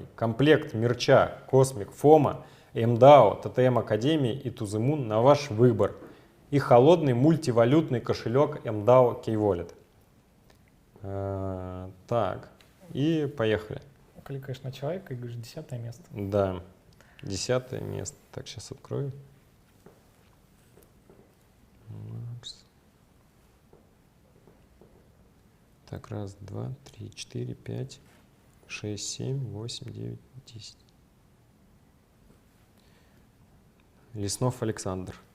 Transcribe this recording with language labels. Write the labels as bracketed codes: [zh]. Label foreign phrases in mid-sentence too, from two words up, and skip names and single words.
[ru] Комплект мерча Cosmic Фома, МДАО, ТТМ Академии и To The Moon на ваш выбор. И холодный мультивалютный кошелек МДАО Key-Wallet. Так, и поехали. Кликаешь на человека и говоришь 10-е место. Да, 10-е место. Так, сейчас открою. Так, раз, два, три, 4, 5, 6, 7, 8, 9, 10. Леснов Александр.